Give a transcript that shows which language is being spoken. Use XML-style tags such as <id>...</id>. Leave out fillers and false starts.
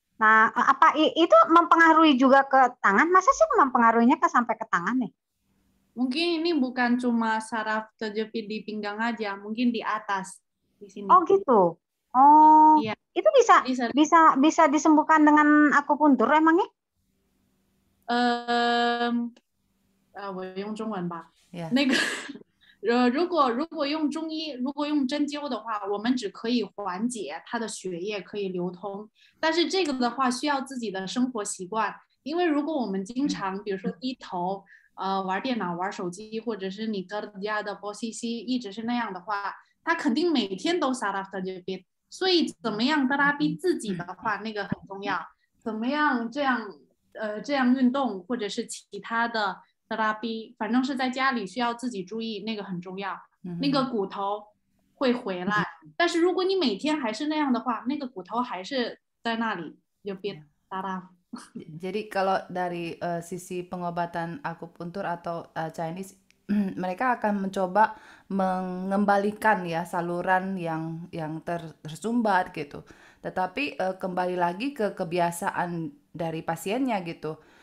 <id>Nah, apa itu mempengaruhi juga ke tangan? Masa sih mempengaruhinya sampai ke tangan nih? Mungkin ini bukan cuma saraf terjepit di pinggang aja, mungkin di atas di sini. Oh, gitu. Oh, iya. Itu bisa disembuhkan dengan akupuntur emangnya?</id> <zh>我用中文吧。 Yeah. 那个如果用中医，如果用针灸的话，我们只可以缓解它的血液可以流通，但是这个的话需要自己的生活习惯，因为如果我们经常比如说低头玩电脑、玩手机，或者是你搁家的posisi一直是那样的话，他肯定每天都</zh> <id>saraf terjepit。</id> <zh>所以怎么样terapi自己的话，那个很重要。怎么样这样运动或者是其他的 terapi， 反正是在家里需要自己注意，那个很重要。那个骨头会回来，但是如果你每天还是那样的话，那个骨头还是在那里，就别saraf。</zh> <id>Jadi kalau dari sisi pengobatan akupuntur atau Chinese, mereka akan mencoba mengembalikan ya saluran yang tersumbat gitu. Tetapi kembali lagi ke kebiasaan dari pasiennya gitu.</id>